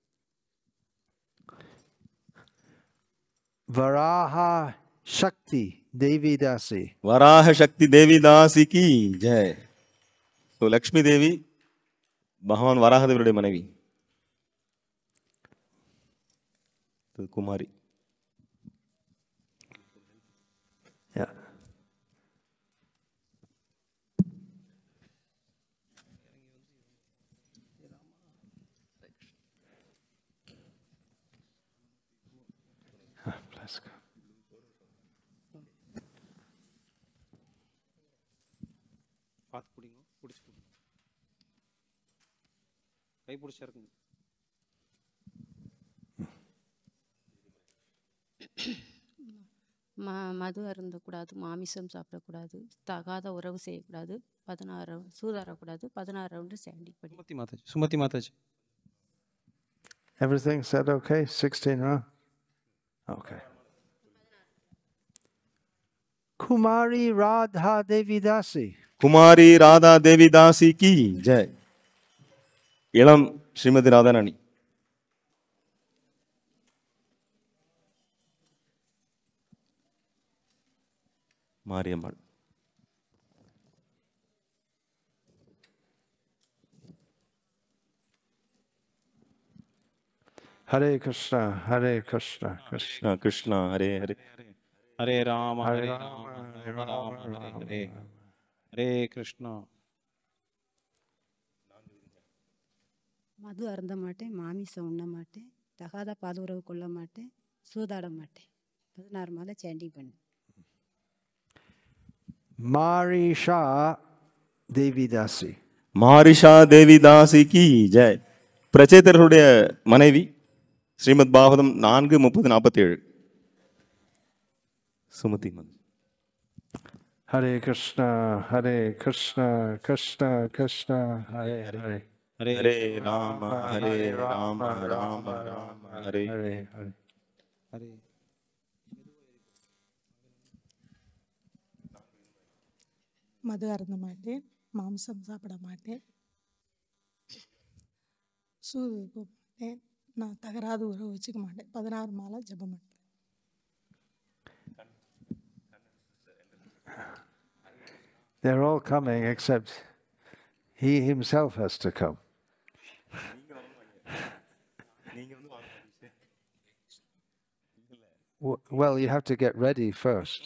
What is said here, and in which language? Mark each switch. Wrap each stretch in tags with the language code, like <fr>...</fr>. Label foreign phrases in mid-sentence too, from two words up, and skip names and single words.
<ta>Varaha Shakti Devi Dasi. வராக சக்தி தேவிதாசி</ta> <hi>की जय.</hi> <ta>ஸோ லக்ஷ்மி தேவி பகவான் வராகதேவருடைய மனைவி. குமாரி.</ta> <en>Yeah. Let's go.</en> <ta>பார்த்து பிடிங்க, பிடிச்சி கை பிடிச்சா இருக்குங்க. மது அருந்தக்கூடாது, மாமிசம் சாப்பிடக்கூடாது, தகாத உறவு செய்யக்கூடாது, 16 சூதாடக்கூடாது, 16</ta> <en>round standing</en> <ta>படி. சுமதி மாதாஜி</ta> <en>Everything said okay? 16 round? Okay.</en> <ta>Kumari Radha Devidasi. குமாரி ராதா தேவி தாசி</ta> <hi>की जय.</hi> <ta>இளம் ஸ்ரீமதி ராதாராணி. மாரியம்மாள்.</ta> <sa>हरे कृष्ण हरे कृष्ण कृष्ण कृष्णा हरे हरे. हरे राम Hare ஹரே Rama, ராம Hare राम राम Rama, ஹரே Rama ஹரே. Rama. हरे कृष्णा.</sa> <ta>மது அருந்த மாட்டேன், மாமிசம் உண்ண மாட்டேன், தகாத பாதுகாப்பு கொள்ள மாட்டேன், சூதாட மாட்டேன். 16 மாலை சேண்டிங் பண்ணு. Marisha Devidasi. மாரிஷா தேவி தாசி</ta> <hi>की जय.</hi> <ta>பிரச்சேதருடைய மனைவி ஸ்ரீமத் பாகவதம் 4:30-47. சுமதி மன்.</ta> <sa>हरे कृष्ण हरे कृष्ण कृष्ण कृष्ण हरे हरे. ஹரே हरे राम हरे राम राम राम हरे. हरे हरे. ஹரே.</sa> <ta>மது அருந்த மாட்டேன், மாம்சம் சாப்பிட மாட்டேன், சூது போக மாட்டேன், நான் தகராத உறவு வச்சுக்க மாட்டேன். 16 மாலை ஜெபம் பண்ணுறேன்.</ta> <en>They're all coming except he himself has to come. Well, you have to get ready first.</en>